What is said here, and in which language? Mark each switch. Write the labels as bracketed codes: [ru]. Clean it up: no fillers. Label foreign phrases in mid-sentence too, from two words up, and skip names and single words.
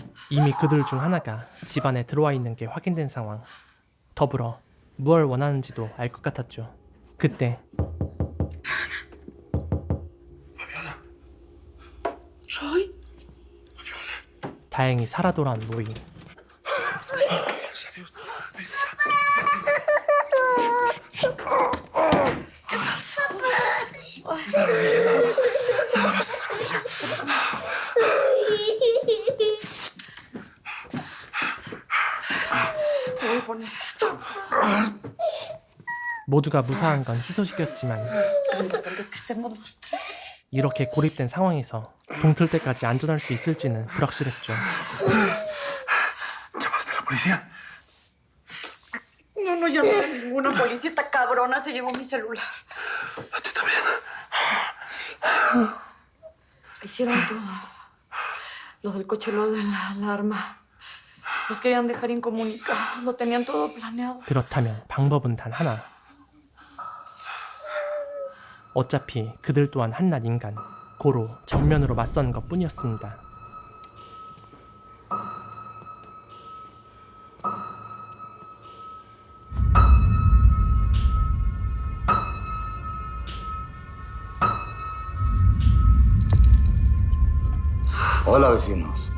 [ko] 이미 그들 중 하나가 집 안에 들어와 있는 게 확인된 상황. 더불어 무얼 원하는지도 알 것 같았죠. 그때 Roy. 다행히 살아 돌아온 로이. [es] ¿Qué pasó? Te voy a poner esto. [ko] 모두가 무사한 건 희소식이었지만 [es] Lo importante es que estemos los tres. [ko] 이렇게 고립된 상황에서 동틀 때까지 안전할 수 있을지는 불확실했죠. [es] ¿Llamaste a la policía? No, no llamé a ninguna policía. Esta cabrona se llevó mi celular. A ti también. Hicieron todo. Lo del coche, lo de la alarma. Los querían dejar incomunicados. Lo tenían todo planeado. [ko] 그렇다면 방법은 단 하나. 어차피 그들 또한 한낱 인간, 고로 정면으로 맞서는 것 뿐이었습니다. [es] Hola, vecinos.